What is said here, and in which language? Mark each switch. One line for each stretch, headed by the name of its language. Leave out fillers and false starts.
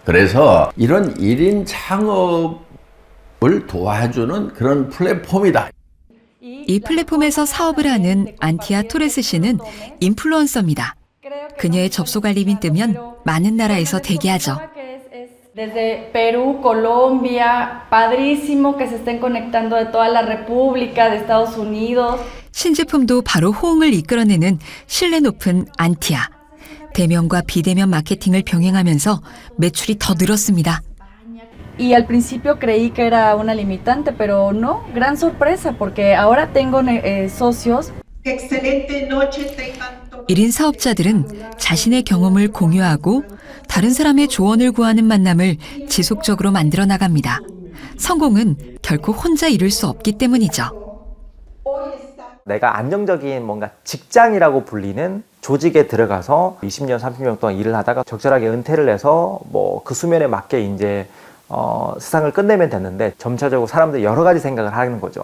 Korean: 그래서 이런 1인 창업을 도와주는 그런 플랫폼이다. 이 플랫폼에서 사업을 하는 안티아 토레스 씨는 인플루언서입니다. 그녀의 접속 알림이 뜨면 많은 나라에서 대기하죠.
Spanish: Desde Perú, Colombia, padrísimo que se estén conectando de toda la República, de Estados Unidos.
Korean: 신제품도 바로 호응을 이끌어내는 신뢰 높은 안티아. 대면과 비대면 마케팅을 병행하면서 매출이 더 늘었습니다.
Spanish: Y al principio creí que era una limitante, pero no, gran sorpresa porque ahora tengo socios. Excelente noche tengan.
Korean: 1인 사업자들은 자신의 경험을 공유하고 다른 사람의 조언을 구하는 만남을 지속적으로 만들어 나갑니다. 성공은 결코 혼자 이룰 수 없기 때문이죠. 내가 안정적인 뭔가 직장이라고 불리는 조직에 들어가서 20년, 30년 동안 일을 하다가 적절하게 은퇴를 해서 뭐 그 수면에 맞게 이제 세상을 끝내면 됐는데 점차적으로 사람들이 여러 가지 생각을 하는 거죠.